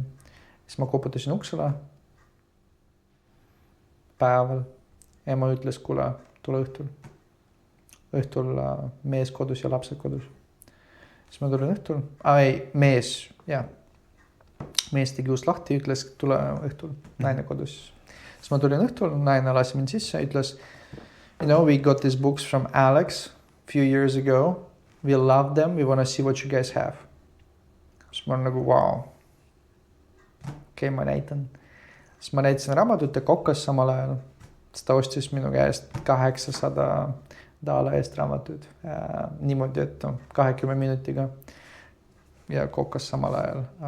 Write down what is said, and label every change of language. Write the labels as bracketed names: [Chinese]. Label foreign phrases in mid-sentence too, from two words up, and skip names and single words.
[Estonian] Siis ma koputasin uksele päeval ja ma ütles, kuule, tule õhtul. Õhtul mees kodus ja lapsed kodus. Siis ma tulin õhtul. Mees tegi ust lahti, ütles, tule õhtul, naine kodus. Siis ma tulin õhtul, naine lasi mind sisse, ütles, [English] we got these books from Alex few years ago. We love them. We want to see what you guys have. [Estonian] Siis ma olen nagu, wow. Okei, ma näitan. Siis ma näitasin raamatut ja kokkas samal ajal. Siis ta ostis minu käest $800 eest raamatud. Niimoodi, et 20 minutiga ja kokkas samal ajal.